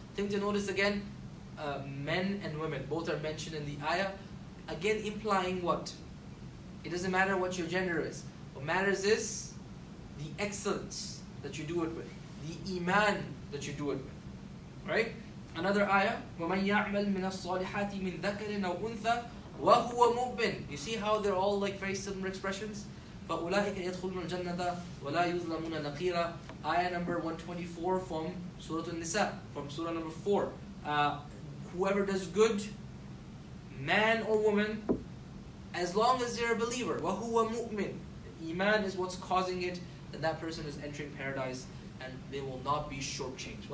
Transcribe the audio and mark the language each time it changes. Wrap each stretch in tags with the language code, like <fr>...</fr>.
<en>Thing to notice again, men and women, both are mentioned in the ayah. Again implying what? It doesn't matter what your gender is. What matters is the excellence that you do it with, the iman that you do it with. Right? Another ayah,</en> <ar>وَمَنْ يَعْمَلْ مِنَ الصَّالِحَاتِ مِنْ ذَكَرٍ أَوْ أُنْثَى وَهُوَ مُؤْمِنٌ.</ar> <en>You see how they're all very similar expressions?</en> <ar>فَأُولَٰئِكَ يَدْخُلُونَ الْجَنَّةَ وَلَا يُظْلَمُونَ نَقِيرًا.</ar> <en>Ayah number 124 from Surah An-Nisa, from Surah number 4. Whoever does good, man or woman, as long as they're a believer,</en> <ar>وَهُوَ مُؤْمِنٌ,</ar> <en>iman is what's causing it, then that person is entering paradise and they will not be shortchanged.</en>